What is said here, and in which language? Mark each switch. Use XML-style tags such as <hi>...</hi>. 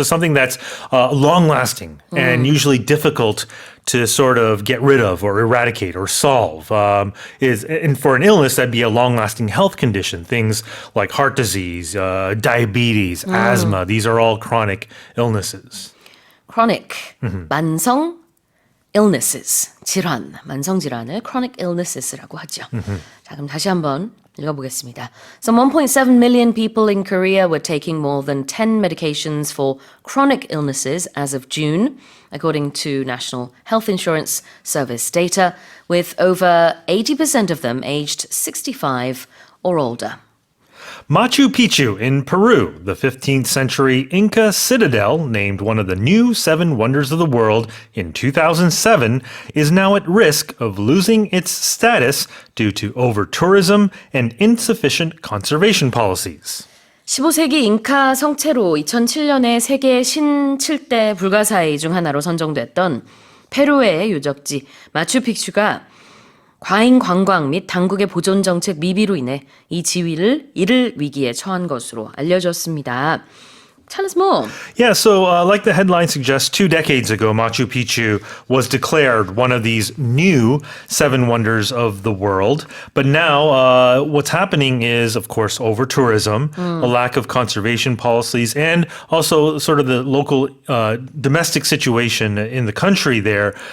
<en>So something that's long-lasting and usually difficult to sort of get rid of or eradicate or solve. And for an illness, that'd be a long-lasting health condition. Things like heart disease, diabetes, asthma, these are all chronic illnesses.</en> <ko>Chronic, 만성 illnesses, 질환, 만성 질환을 chronic illnesses라고 하죠. 자, 그럼 다시 한번 읽어보겠습니다.</ko> <en>Some 1.7 million people in Korea were taking more than 10 medications for chronic illnesses as of June, according to National Health Insurance Service data, with over 80% of them aged 65 or older. Machu Picchu in Peru, the 15th century Inca citadel, named one of the new 7 wonders of the world in 2007, is now at risk of losing its status due to over-tourism and insufficient conservation policies.</en> <ko>15세기 잉카 성체로 2007년에 세계 신 7대 불가사의 중 하나로 선정됐던 페루의 유적지 마추픽추가 과잉 관광 및 당국의 보존 정책 미비로 인해 이 지위를 잃을 위기에 처한 것으로 알려졌습니다.</ko> <en>Tell us more. Yeah, so like the headline suggests, 2 decades ago, Machu Picchu was declared one of these new 7 wonders of the world. But now what's happening is, of course, over-tourism, a lack of conservation policies, and also sort of the local domestic situation in the country there.</en>